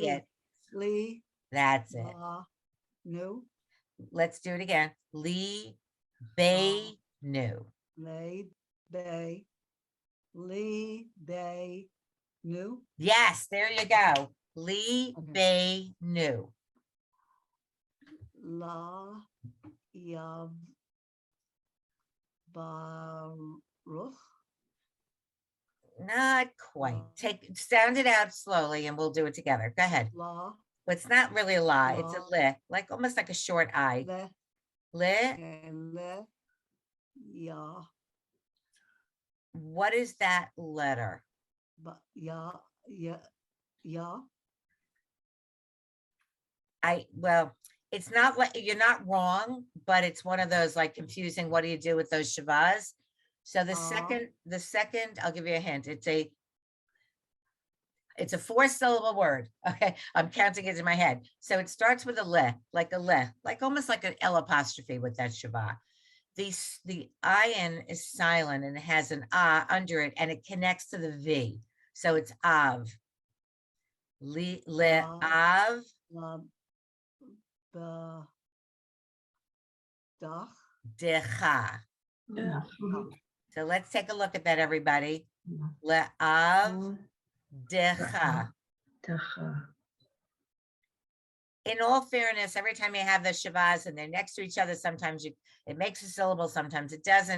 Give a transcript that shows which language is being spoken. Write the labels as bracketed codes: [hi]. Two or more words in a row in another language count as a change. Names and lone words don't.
[he] Lee. [en] it. [he] Lee, [en] That's it. [he] la, new, [en] Let's do it again. [he] Lee Benu. they, knew, [en] Yes, there you go. Lee Okay. [he] Benu. la, yav, baruch, [en] Not quite. [he] La. [en] Sound it out slowly and we'll do it together. Go ahead. [he] la, [en] But it's not really a la, it's a [he] La. [en] li, like almost like a short I. [he] le, Li, le, ya, [en] what is that letter? [he] ya, [en] Well, it's not like, you're not wrong, but it's one of those like confusing, what do you do with those shavas? So the second, I'll give you a hint, it's a 4-syllable word. Okay, I'm counting it in my head. So it starts with a le, like almost like an L apostrophe with that shava. The in is silent and it has an under it and it connects to the V. So it's av. [he] Le, av, la, the, dach, decha. [en] Yeah. So let's take a look at that, everybody. [he] Le, av, decha. [en] In all fairness, every time you have the shavas and they're next to each other, sometimes it makes a syllable, sometimes it doesn't.